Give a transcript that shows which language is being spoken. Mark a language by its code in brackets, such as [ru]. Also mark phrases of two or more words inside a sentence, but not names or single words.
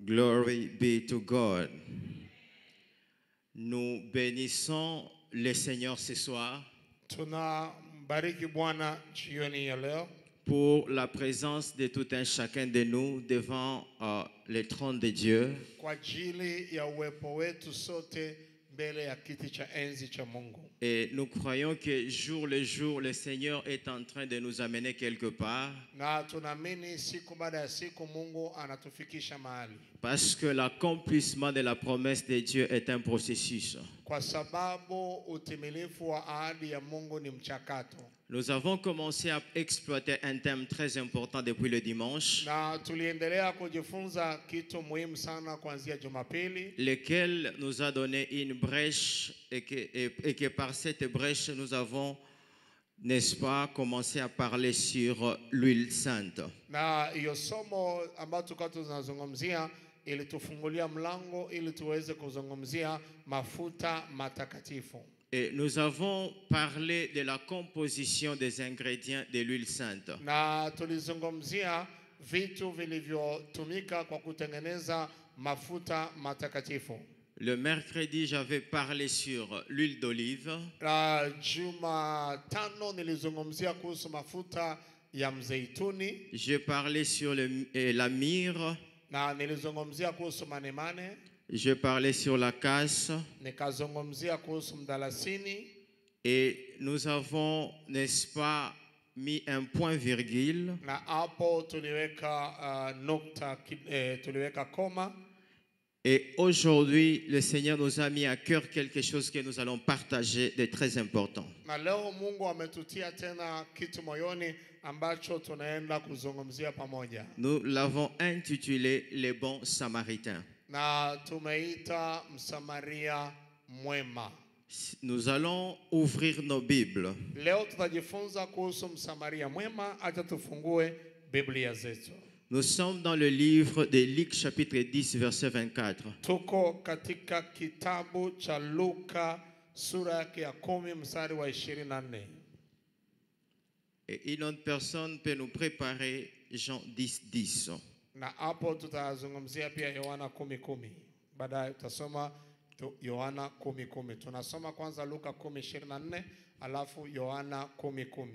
[en] Glory be to God. [fr] Nous bénissons le Seigneur ce soir [sw] Tunambariki Bwana jioni ya leo [fr] pour la présence de tout un chacun de nous devant le trône de Dieu. [sw] kwa ajili ya uwepo wetu sote mbele ya kiti cha enzi cha Mungu. [fr] Et nous croyons que jour le jour, le Seigneur est en train de nous amener quelque part. [sw] Na tunaamini siku baada ya siku Mungu anatufikisha mahali. [fr] Parce que l'accomplissement de la promesse de Dieu est un processus. [sw] Kwa sababu utimilifu wa ahadi ya Mungu ni mchakato. [fr] Nous avons commencé à exploiter un thème très important depuis le dimanche, [sw] Na tuliendelea kujifunza kitu muhimu sana kuanzia Jumapili, [fr] lequel nous a donné une brèche et que par cette brèche nous avons, n'est-ce pas, commencé à parler sur l'huile sainte. [sw] na hiyo somo ambayo tulikuwa tunazungumzia ilitufungulia mlango ili tuweze kuzungumzia mafuta matakatifu. [fr] Et nous avons parlé de la composition des ingrédients de l'huile sainte. [sw] Na tulizungumzia vitu vilivyotumika kwa kutengeneza mafuta matakatifu. [fr] Le mercredi, j'avais parlé sur l'huile d'olive. [sw] Jumatano nilizungumzia kuhusu mafuta ya mzeituni. [fr] J'ai parlé sur la myrrhe. [sw] Na nilizungumzia kuhusu manemane. [fr] J'ai parlé sur la casse. [sw] Nikazungumzia kuhusu mdalasini. [fr] Et nous avons, n'est-ce pas, mis un point virgule. [sw] Na hapo tuliweka nukta, tuliweka koma. [fr] Et aujourd'hui, le Seigneur nous a mis à cœur quelque chose que nous allons partager de très important. [sw] Na leo Mungu ametutia tena kitu moyoni ambacho tunaenda kuzungumzia pamoja. [fr] Nous l'avons intitulé Les bons samaritains. [sw] Na tumeita msamaria mwema. [fr] Nous allons ouvrir nos Bibles. [sw] Leo tutajifunza kuhusu msamaria mwema. Acha tufungue Biblia zetu. [fr] Nous sommes dans le livre de Luc chapitre 10 verset 24. [sw] Tuko katika kitabu cha Luka sura yake ya 10 mstari wa 24. [fr] Et une autre personne peut nous préparer Jean 10, 10. [sw] Na hapo tutazungumzia pia Yohana 10:10. Baadaye tutasoma Yohana 10:10. Tunasoma kwanza Luka 10:24 alafu Yohana 10:10.